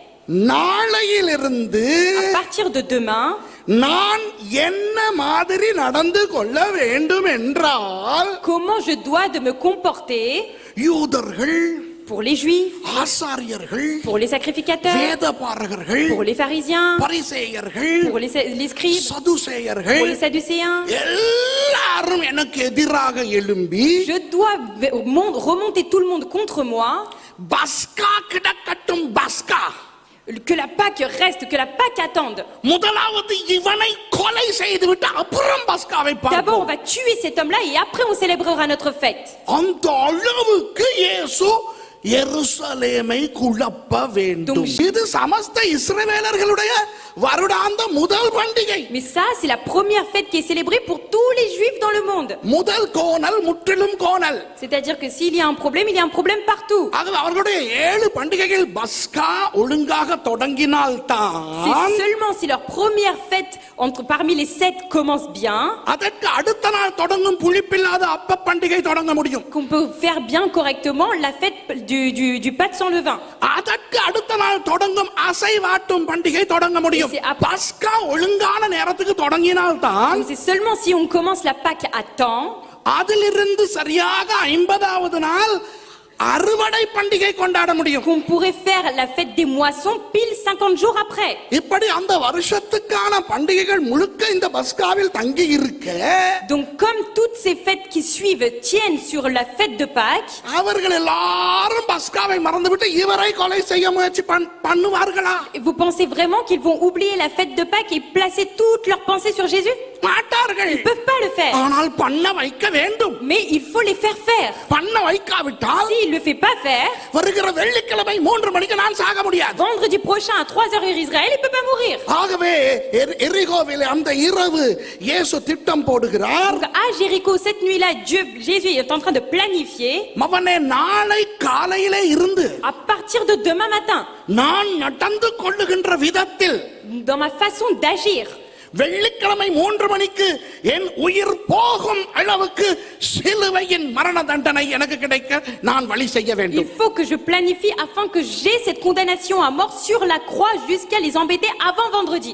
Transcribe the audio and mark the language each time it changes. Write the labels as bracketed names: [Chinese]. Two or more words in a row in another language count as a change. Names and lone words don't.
[Tamil] நாளையிலிருந்து [French] À partir de demain, [Tamil] நான் என்ன மாதிரி நடந்து கொள்ள வேண்டும் என்றால் [French] comment je dois de me comporter [Tamil] யூதர்கள், [French] pour les juifs, [Tamil] ஆசாரியர்கள், [French] pour les sacrificateurs, [Tamil] வேதபாரகர்கள், [French] pour les pharisiens, [Tamil] பரிசேயர்கள், [French] pour les scribes, [Tamil] சதுசேயர்கள் [French] pour les sadducéens. [Tamil] எல்லாரும் எனக்கு எதிராக எழும்பி [French] Je dois remonter tout le monde contre moi, [Tamil] பஸ்கா கிடக்கட்டும், பஸ்கா [French] que la Pâque reste, que la Pâque attende. [Tamil] முதலாவது இவனை கொலை செய்துவிட்டு அப்புறம் பஸ்காவை [French] D'abord, on [Tamil] பார்ப்போம். [French] va tuer cet homme-là et après, on célébrera notre fête. [Tamil] அந்த அளவுக்கு இயேசு எருசலேமை குழப்ப வேண்டும். இது சமஸ்த இஸ்ரவேலர்களுடைய வருடாந்த முதல் பண்டிகை. [French] Mais ça, c'est la première fête qui est célébrée pour tous les juifs dans le monde. [Tamil] முதல் கோணல் முற்றிலும் கோணல். [French] C'est-à-dire que s'il y a un problème, il y a un problème partout. [Tamil] ஆகவே அவர்களுடைய 7 பண்டிகைகள் பஸ்கா ஒழுங்காக தொடங்கினால் [French] C'est [Tamil] தான் [French] seulement si leur première fête parmi les 7 commence bien [Tamil] அதற்கு அடுத்த நாள் தொடங்கும் புளிப்பில்லாத அப்ப பண்டிகை தொடங்க முடியும். [French] qu'on peut faire bien correctement la fête du pâte sans levain. [Tamil] அதற்கு அடுத்த நாள் தொடங்கும் அசைவாட்டும் பண்டிகை தொடங்க முடியும். பஸ்கா ஒழுங்கான நேரத்துக்கு தொடங்கினால் தான் [French] Donc c'est seulement si on commence la Pâque à temps, [Tamil] அதிலிருந்து சரியாக 50வது நாள் அறுவடை பண்டிகை கொண்டாட முடியும். [French] qu'on pourrait faire la fête des moissons pile 50 jours après. [Tamil] இப்படி அந்த வருஷத்துக்கான பண்டிகைகள் முழுக்க இந்த பஸ்காவில் தங்கி இருக்க [French] Donc comme toutes ces fêtes qui suivent tiennent sur la fête de Pâques, [Tamil] அவர்கள் எல்லாரும் பஸ்காவை மறந்துவிட்டு இவரை கொலை செய்ய முயற்சி பண்ணுவார்களா? [French] vous pensez vraiment qu'ils vont oublier la fête de Pâques et placer toutes leurs pensées sur Jésus? [Tamil] மாட்டார்கள். [French] Ils ne peuvent pas le faire. [Tamil] ஆனால் பண்ண வைக்க வேண்டும். [French] Mais il faut les faire faire. [Tamil] பண்ண வைக்காவிட்டால் [French] S'il ne le fait pas faire, [Tamil] வருகிற வெள்ளிக்கிழமை 3 மணிக்கு நான் சாக முடியாது. [French] vendredi prochain à 3h heure Israël, il ne peut pas mourir. [Tamil] ஆகவே எரிகோவில் அந்த இரவு இயேசு திட்டம் போடுகிறார். [French] Donc à Jéricho, cette nuit-là, Jésus est en train de planifier. [Tamil] மவனே நாளை காலையிலே இருந்து [French] À partir de demain matin, [Tamil] நான் நடந்து கொள்ளுகின்ற விதத்தில் [French] dans ma façon d'agir, [Tamil] வெள்ளிக்கிழமை 3 மணிக்கு என் உயிர் போகும் அளவுக்கு சிலுவையின் மரண தண்டனை எனக்கு கிடைக்க நான் வழி செய்ய [French] il [Tamil] வேண்டும். [French] faut que je planifie afin que j'ai cette condamnation à mort sur la croix jusqu'à les embêter avant vendredi.